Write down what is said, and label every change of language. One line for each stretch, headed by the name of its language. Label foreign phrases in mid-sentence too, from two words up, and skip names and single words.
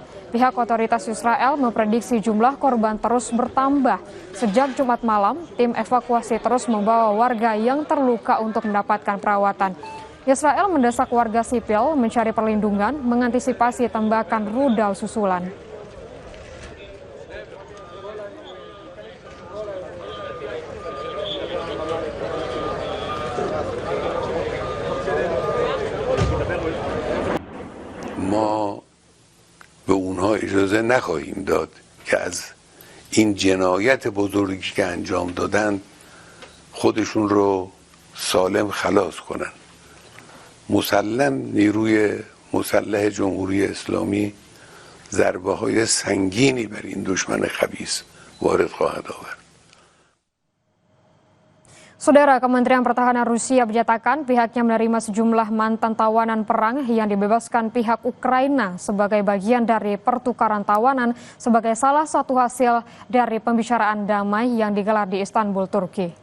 Indonesian: Pihak otoritas Israel memprediksi jumlah korban terus bertambah. Sejak Jumat malam, tim evakuasi terus membawa warga yang terluka untuk mendapatkan perawatan. Israel mendesak warga sipil mencari perlindungan mengantisipasi tembakan rudal susulan.
Persian: ما به اونها اجازه نخواهیم داد که از این جنایت بزرگی که انجام دادن خودشون رو سالم خلاص کنن. مسلم نیروی مسلح جمهوری اسلامی ضربه های سنگینی بر این دشمن خبیث وارد خواهد آورد.
Indonesian: Saudara, Kementerian Pertahanan Rusia menyatakan pihaknya menerima sejumlah mantan tawanan perang yang dibebaskan pihak Ukraina sebagai bagian dari pertukaran tawanan sebagai salah satu hasil dari pembicaraan damai yang digelar di Istanbul, Turki.